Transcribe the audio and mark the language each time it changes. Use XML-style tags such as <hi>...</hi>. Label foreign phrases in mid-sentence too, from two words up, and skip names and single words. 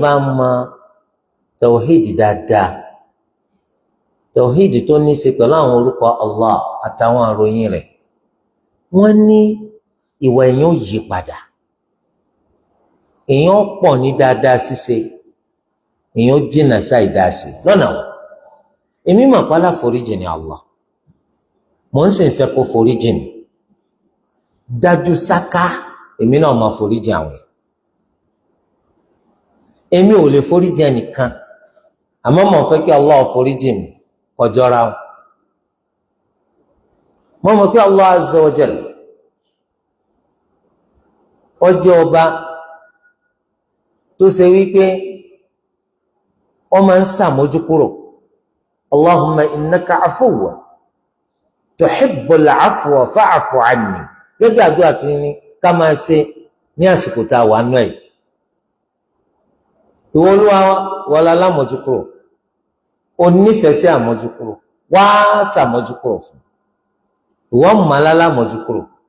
<yo>bá mọ tawhid dáadáa tawhid tó ní í ṣe pẹ̀lú àwọn orúkọ Allah àtàwọn àròyìn rẹ̀ wọ́n ní ìwà èèyàn yí padà èèyàn pọ̀ ní dáadáa ṣíṣe èèyàn jìnnà sáìdáa sí lọ́nà wọn èmi mọ̀ pálá foríjì ni Allah mò ń sì ń fẹ́ kó foríjì mi dájú sáká èmi náà máa foríjì àwọn èmi ò lè foríjì ẹnìkan àmọ́ mò ń fẹ́ kí Allah foríjì mi kọjọra wọn mo mọ̀ pé Allah</yo> <ar>عز وجل</ar> <yo>ó jẹ́ ọba tó ṣe wípé wọ́n máa ń ṣàmójúkúrò</yo> <ar>اللهم إنك عفو تحب العفو فاعف عني</ar> <yo>gẹ́gẹ́ àdúrà tí ní ká máa ṣe ní àsìkò tá a wà nù ẹ̀ ìwọ Olúwa wọlá lámójúkúrò ó nífẹ̀ẹ́ sí àmójúkúrò wá ṣàmójúkúrò fún ìwọ mọ̀lá lámójúkúrò</yo>